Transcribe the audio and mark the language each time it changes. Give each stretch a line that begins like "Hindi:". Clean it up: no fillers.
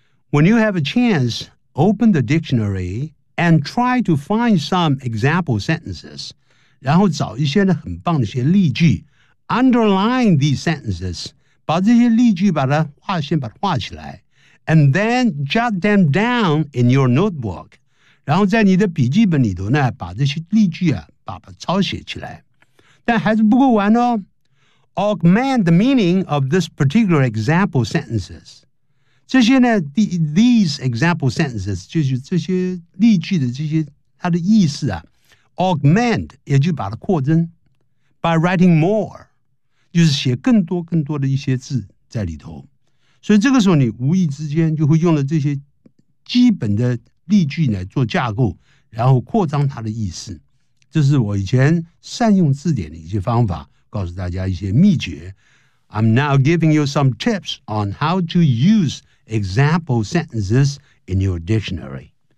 English: When you have a chance open the dictionaryAnd try to find some example sentences.
Chinese: 然后找一些呢很棒的一些例句
English: underline these sentences,
Chinese: 把这些例句把它划线把它划起来
English: and then jot them down in your notebook.
Chinese: 然后在你的笔记本里头呢把这些例句啊把它抄写起来。但还是不够完哦。
English: Augment the meaning of this particular example sentences.
Chinese: 这些呢
English: these example sentences,
Chinese: 就是这些例句的这些它的意思啊 augment, 也就把它扩增
English: by writing more,
Chinese: 就是写更多更多的一些字在里头。所以这个时候你无意之间就会用了这些基本的例句来做架构然后扩张它的意思。这是我以前善用字典的一些方法告诉大家一些秘诀。
English: I'm now giving you some tips on how to use example sentences in your dictionary.